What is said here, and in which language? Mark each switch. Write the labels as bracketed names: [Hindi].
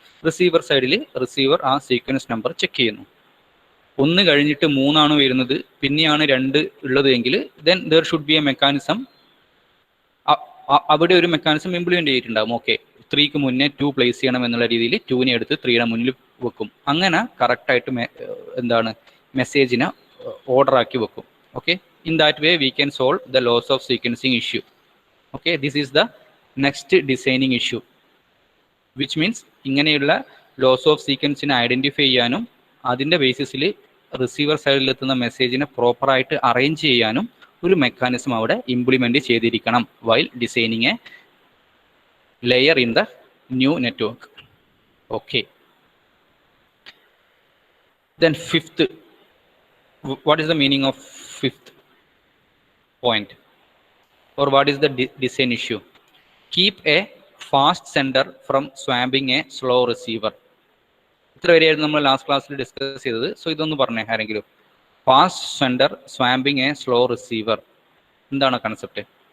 [Malayalam] Receiver സൈഡിൽ receiver ആ sequence number check ചെയ്യുന്നു. 1 കഴിഞ്ഞിട്ട് 3 ആണ് വരുന്നത്, പിന്നെയാണ് 2 ഉള്ളത് എങ്കിൽ [English] Then there should be a mechanism. [Malayalam] അവിടെ ഒരു മെക്കാനിസം ഇംപ്ലിമെന്റ് ചെയ്തിട്ടുണ്ടാകും. ഓക്കെ, 3ക്ക് മുന്നേ 2 പ്ലേസ് ചെയ്യണം എന്നുള്ള രീതിയിൽ 2നെ എടുത്ത് 3യുടെ മുന്നിൽ വെക്കും. അങ്ങനെ കറക്റ്റായിട്ട് എന്താണ് മെസ്സേജിനെ ഓർഡർ ആക്കി വെക്കും. [English] Okay, in that way we can solve the loss of sequencing issue. Okay, this is the next designing issue, which means [Malayalam] ഇങ്ങനെയുള്ള ലോസ് ഓഫ് സീക്വൻസിനെ ഐഡന്റിഫൈ ചെയ്യാനും അതിൻ്റെ ബേസിസിൽ റിസീവർ സൈഡിൽ എത്തുന്ന മെസ്സേജിനെ പ്രോപ്പറായിട്ട് അറേഞ്ച് ചെയ്യാനും ഒരു മെക്കാനിസം അവിടെ ഇംപ്ലിമെന്റ് ചെയ്തിരിക്കണം [English] while designing a layer in the new network. Okay, then fifth, what is the meaning of fifth point, or what is the design issue? Keep a fast sender from swamping a slow receiver. [Malayalam] ഇത്ര വരെയായിരുന്നു നമ്മൾ last ക്ലാസ്സിൽ discuss ചെയ്തത്. So ഇതൊന്ന് പറഞ്ഞേ ആരെങ്കിലും. Fast sender സ്വാമ്പിങ് A slow receiver, എന്താണ് concept?